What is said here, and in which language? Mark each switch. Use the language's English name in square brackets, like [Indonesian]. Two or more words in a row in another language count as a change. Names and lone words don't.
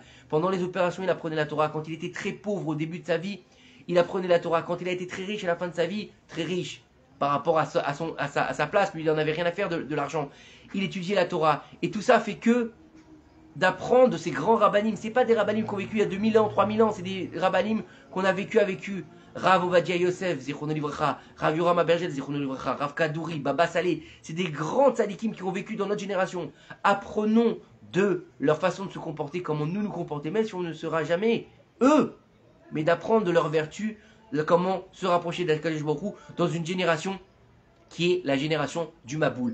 [French] Pendant les opérations, il apprenait la Torah. Quand il était très pauvre au début de sa vie, il apprenait la Torah. Quand il a été très riche à la fin de sa vie, très riche par rapport à sa place, lui il n'en avait rien à faire de l'argent. Il étudiait la Torah. Et tout ça fait que d'apprendre de ces grands rabbanim, c'est pas des rabbanim qui ont vécu il y a 2000 ans, 3000 ans, c'est des rabbanim qu'on a vécu avec eux. Rav Ovadia Yosef, [Hebrew] Zichrono Livracha, [French] Rav Yoram Abergel, [Hebrew] Zichrono Livracha, [French] Rav Kadouri, Baba Saleh, c'est des grands tzadikim qui ont vécu dans notre génération. Apprenons de leur façon de se comporter, comment nous comporter, même si on ne sera jamais eux, mais d'apprendre de leurs vertus, de comment se rapprocher d' [Hebrew] Akadosh Baruch Hu [French] dans une génération qui est la génération du Maboul.